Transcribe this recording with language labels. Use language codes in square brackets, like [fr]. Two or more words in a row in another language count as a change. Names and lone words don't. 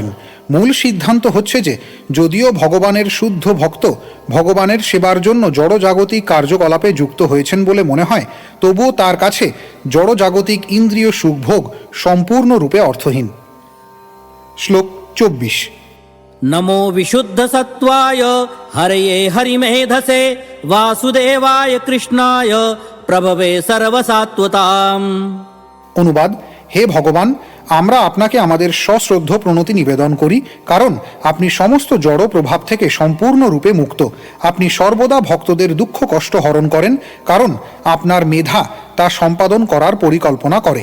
[bn] মূল সিদ্ধান্ত হচ্ছে যে যদিও ভগবানের শুদ্ধ ভক্ত ভগবানের সেবার জন্য জড়জাগতিক কার্যকলাপে যুক্ত হয়েছেন বলে মনে হয়, তবুও তার কাছে জড়জাগতিক ইন্দ্রিয় সুখভোগ সম্পূর্ণরূপে অর্থহীন। শ্লোক 24। [sa] नमो विशुद्धसत्त्वाय हरये हरिमेधसे वासुदेवाय कृष्णाय प्रभवे सर्वसात्वताम्। [bn] অনুবাদ: হে ভগবান, আমরা আপনাকে আমাদের সশ্রদ্ধ প্রণতি নিবেদন করি, কারণ আপনি সমস্ত জড় প্রভাব থেকে সম্পূর্ণরূপে মুক্ত। আপনি সর্বদা ভক্তদের দুঃখ কষ্ট হরণ করেন, কারণ আপনার মেধা তা সম্পাদন করার পরিকল্পনা করে।